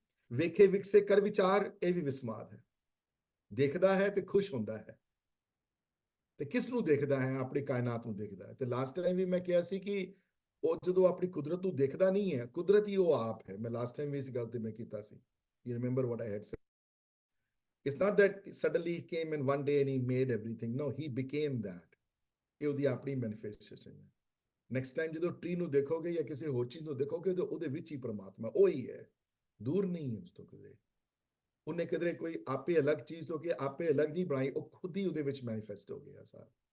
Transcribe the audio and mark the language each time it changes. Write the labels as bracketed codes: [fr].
[pa] ਵੇਖੇ ਵਿਕਸੇ ਕਰ ਵਿਚਾਰ, ਇਹ ਵੀ ਵਿਸਮਾਦ ਹੈ। ਦੇਖਦਾ ਹੈ ਤੇ ਖੁਸ਼ ਹੁੰਦਾ ਹੈ, ਤੇ ਕਿਸ ਨੂੰ ਦੇਖਦਾ ਹੈ? ਆਪਣੀ ਕਾਇਨਾਤ ਨੂੰ ਦੇਖਦਾ ਹੈ। ਤੇ ਲਾਸਟ ਟਾਈਮ ਵੀ ਮੈਂ ਕਿਹਾ ਸੀ ਕਿ ਉਹ ਜਦੋਂ ਆਪਣੀ ਕੁਦਰਤ ਨੂੰ ਦੇਖਦਾ ਨਹੀਂ ਹੈ, ਕੁਦਰਤ ਹੀ ਉਹ ਆਪ ਹੈ। ਮੈਂ ਲਾਸਟ ਟਾਈਮ ਵੀ ਇਸ ਗੱਲ ਤੇ ਮੈਂ ਕੀਤਾ ਸੀ, [en] You remember what I had said. It's not that suddenly he came in one day and he made everything. No, he became that. [pa] ਇਹ ਉਹਦੀ ਆਪਣੀ ਮੈਨੀਫੈਸਟੇਸ਼ਨ ਹੈ। ਨੈਕਸਟ ਟਾਈਮ ਜਦੋਂ ਟਰੀ ਨੂੰ ਦੇਖੋਗੇ ਜਾਂ ਕਿਸੇ ਹੋਰ ਚੀਜ਼ ਨੂੰ ਦੇਖੋਗੇ, ਤਾਂ ਉਹਦੇ ਵਿੱਚ ਹੀ ਪਰਮਾਤਮਾ ਉਹ ਹੀ ਹੈ, ਦੂਰ ਨਹੀਂ ਹੈ ਉਸ ਤੋਂ ਕਿਧਰੇ। ਉਹਨੇ ਕਿਧਰੇ ਕੋਈ ਆਪੇ ਅਲੱਗ ਚੀਜ਼ ਤੋਂ ਕਿ ਆਪੇ ਅਲੱਗ ਨਹੀਂ ਬਣਾਈ, ਉਹ ਖੁਦ ਹੀ ਉਹਦੇ ਵਿੱਚ ਮੈਨੀਫੈਸਟ ਹੋ ਗਿਆ ਸਾਰਾ।